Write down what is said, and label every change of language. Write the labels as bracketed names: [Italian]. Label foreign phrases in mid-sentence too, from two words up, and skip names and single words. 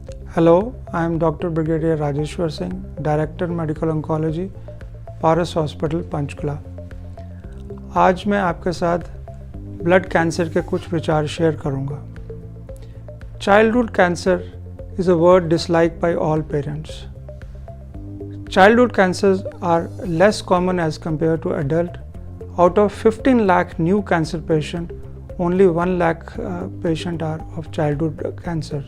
[English] Hello, I am Dr. Brigadier Rajeshwar Singh, Director Medical Oncology, पारस हॉस्पिटल पंचकुला। [Hindi] आज मैं आपके साथ [English] blood cancer [Hindi] के कुछ विचार शेयर करूंगा। [English] Childhood cancer is a word disliked by all parents. Childhood cancers are less common as compared to adult. Out of 15 lakh new cancer patients, only 1 lakh patients are of childhood cancers.